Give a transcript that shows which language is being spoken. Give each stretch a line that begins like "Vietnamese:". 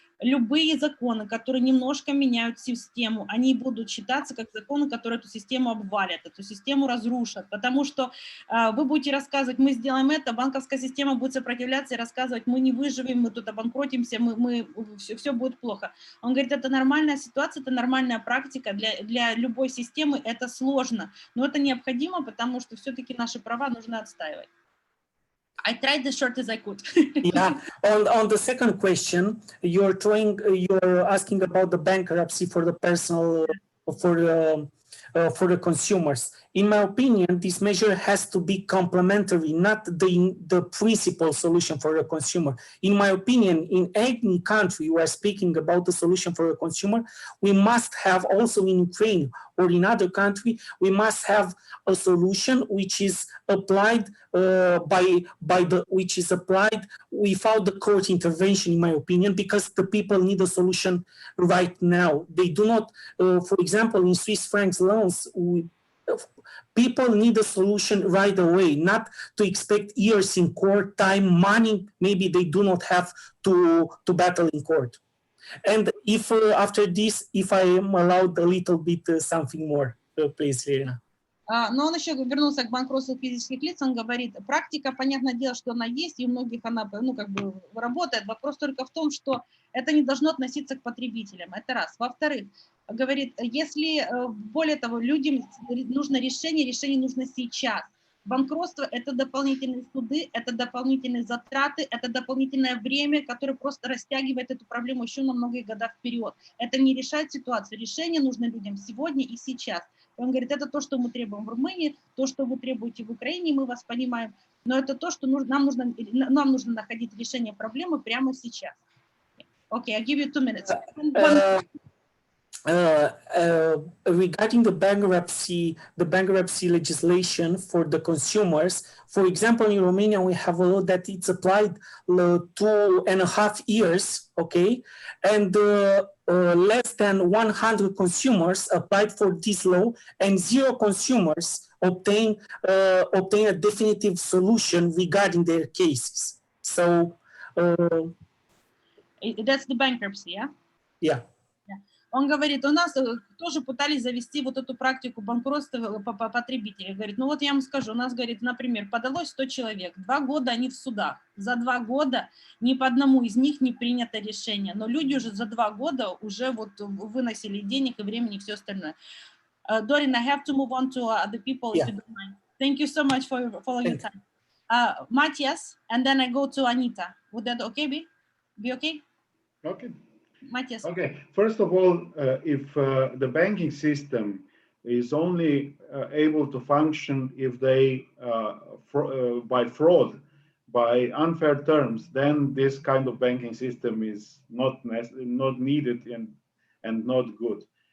Russian: любые законы, которые немножко меняют систему, они будут считаться как законы, которые эту систему обвалят, эту систему разрушат, потому что вы будете рассказывать, мы сделаем это, банковская система будет сопротивляться и рассказывать, мы не выживем, мы тут обанкротимся, все будет плохо. Он говорит, это нормальная ситуация, это нормальная практика, для любой системы это сложно, но это необходимо, потому что все-таки наши права нужно отстаивать.
English: I tried as short as I could. Yeah. On the second question, you're asking about the bankruptcy for the personal, for the consumers. In my opinion, this measure has to be complementary, not the principal solution for the consumer. In my opinion, in any country we are speaking about the solution for the consumer, we must have also in Ukraine or in other country, we must have a solution which is applied without the court intervention, in my opinion, because the people need a solution right now. They do not, for example, in Swiss francs loans, people need a solution right away, not to expect years in court, time, money, maybe they do not have to battle in court. And if after this, if I am allowed a little bit something more, please, Lena.
Russian: Но он еще вернулся к банкротству физических лиц, он говорит, практика, понятное дело, что она есть, и у многих она, работает. Вопрос только в том, что это не должно относиться к потребителям, это раз. Во-вторых, говорит, если, более того, людям нужно решение нужно сейчас. Банкротство – это дополнительные суды, это дополнительные затраты, это дополнительное время, которое просто растягивает эту проблему еще на многие года вперед. Это не решает ситуацию. Решение нужно людям сегодня и сейчас. Он говорит, это то, что мы требуем в Румынии, то, что вы требуете в Украине, мы вас понимаем, но это то, что нам нужно находить решение проблемы прямо сейчас.
English: Okay, I'll give you 2 minutes. Regarding the bankruptcy legislation for the consumers, for example, in Romania, we have a law that it's applied 2.5 years, okay? And less than 100 consumers applied for this law and 0 consumers obtain a definitive solution regarding their cases. So that's the bankruptcy, yeah? Yeah.
Russian: Он говорит, у нас тоже пытались завести вот эту практику банкротства по потребителям. Говорит, ну вот я вам скажу, у нас, говорит, например, подалось 100 человек, 2 года они в судах. За 2 года ни по одному из них не принято решение. Но люди уже за 2 года уже вот выносили денег и времени и все остальное.
English: Dorin, I have to move on to other people, if you don't mind. Thank you so much for your time. Matthias, and then I go to Anita. Would that be okay? Okay. Matthias. Okay, first of all, if the banking system is only able to function if they, by fraud, by unfair terms, then this kind of banking system is not needed and not good.